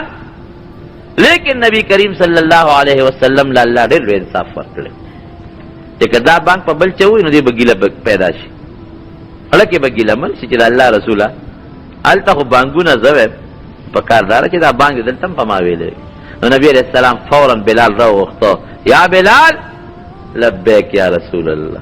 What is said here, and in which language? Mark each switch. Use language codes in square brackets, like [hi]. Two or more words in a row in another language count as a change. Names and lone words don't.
[ps] لیکن نبی کریم [ar] صلی اللہ علیہ وسلم [ps] لا اللہ ډېر لوی انصاف ورکړی چې که دا بانگ په بل چا ووایي نو دې به ګیله پیدا شي. هلکې به ګیله من شي چې د الله رسوله هلته خو بانګونه زه ویم په کار داره چې دا بانګ دلته هم په ما ویلی. نو نبی [ar] علیہ السلام [ps] فوراً بلال راوغوښته، [ar] یا بلال لبیک یا رسول الله.